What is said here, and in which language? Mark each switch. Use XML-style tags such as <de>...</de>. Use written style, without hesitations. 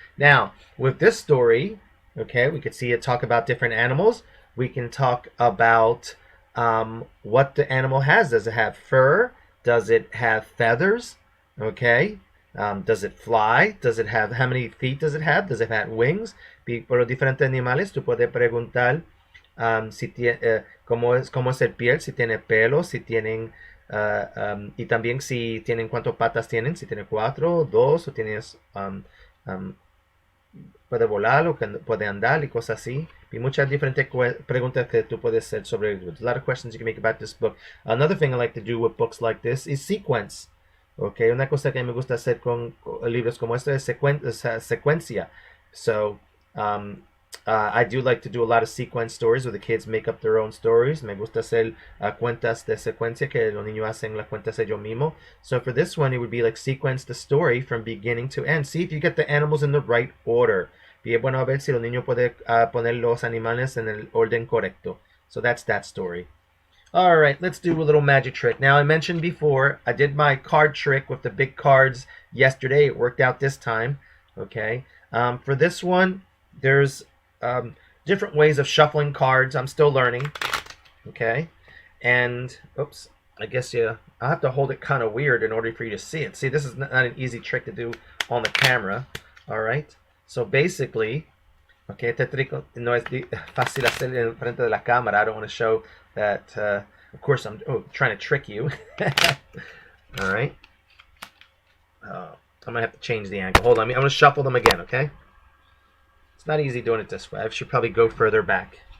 <en>Now, with this story, okay, we could see it talk about different animals. We can talk about what the animal has. Does it have fur? Does it have feathers? Okay? Does it fly? Does it have, how many feet does it have? Does it have wings?</en> <es>Por los diferentes animales, tú puedes preguntar si tiene, cómo es el piel, si tiene pelo, si tienen, y también si tienen cuántas patas tienen, si tiene 4, 2, o tienes, puede volar o puede andar y cosas así. Y muchas diferentes preguntas que tú puedes hacer sobre it.</es> <en>There's a lot of questions you can make about this book. Another thing I like to do with books like this is sequence.</en> <es>Okay, una cosa que me gusta hacer con libros como este es secuencia.</es> <en>So I do like to do a lot of sequence stories where the kids make up their own stories.</en> <es>Me gusta hacer cuentas de secuencia que los niños hacen las cuentas ellos mismos.</es> <en>So for this one, it would be like sequence the story from beginning to end. See if you get the animals in the right order.</en> <es>Bien bueno a ver si los niños pueden poner los animales en el orden correcto.</es> <en>So that's that story. All right, let's do a little magic trick. Now, I mentioned before, I did my card trick with the big cards yesterday. It worked out this time, okay? For this one, there's different ways of shuffling cards. I'm still learning, okay? And, oops, I guess I'll have to hold it kind of weird in order for you to see it. See, this is not an easy trick to do on the camera, all right? So basically,</en> <es>okay, este trick no es fácil hacer en frente de la cámara.</es> <en>I don't want to show that, of course, I'm trying to trick you. All right. I'm going to have to change the angle. Hold on. I'm going to shuffle them again, okay? It's not easy doing it this way. I should probably go further back.</en>